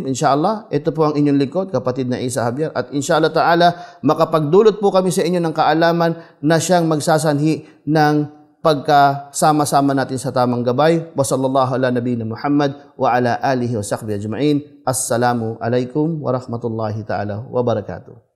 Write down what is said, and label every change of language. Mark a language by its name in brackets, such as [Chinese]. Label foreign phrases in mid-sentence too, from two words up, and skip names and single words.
[Filipino] Inshallah, ito po ang inyong lingkod, kapatid na Isa Javier, at [Arabic] إن شاء الله تعالى [Filipino] makapagdulot po kami sa inyo ng kaalaman na siyang magsasanhi ng pagkasama-sama natin sa tamang gabay. [Arabic] وصلى الله على نبينا محمد وعلى آله وصحبه أجمعين. السلام عليكم ورحمة الله تعالى وبركاته.